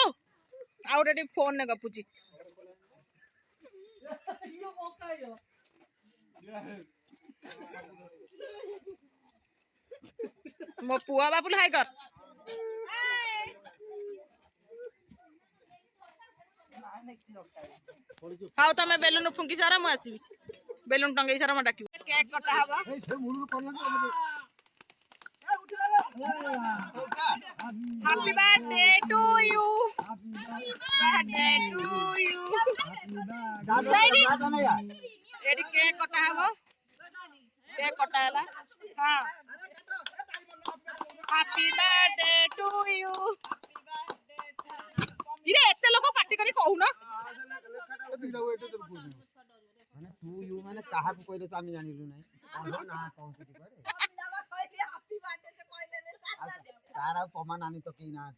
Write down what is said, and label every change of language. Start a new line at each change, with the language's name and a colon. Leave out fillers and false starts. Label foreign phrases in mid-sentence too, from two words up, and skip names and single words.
Odia: ଆଉ ଗୋଟେ ଫୋନରେ ଗପୁଛି। ମୋ ପୁଅ ବାବୁଲ ହାଇ କର। ହଉ ତମେ ବେଲୁନ ଫୁଙ୍କି ସାର ମୁଁ ଆସିବି। ବେଲୁନ ଟଙ୍ଗେଇ ସାର ମୁଁ ଡାକିବି। କେକ୍ କଟା ହବ।
English: Happy birthday to you. Birthday to you.
Odia: ଏଠି କେକ୍ କଟା ହବ। କେକ୍ କଟା ହେଲା। ହଁ
English: Happy birthday to you.
Odia: ଇରେ ଏତେ ଲୋକ ପାଟି କରି କହୁନ। ମାନେ ତୁ ୟୁ ମାନେ କାହାକୁ କହିଲେ ତ ଆମେ ଜାଣିଲୁ ନାହିଁ। ନା କଣ କିଛି କରେ ତାର ଆଉ ପ୍ରମାଣ ଆଣି ତ କେହି ନାହାନ୍ତି।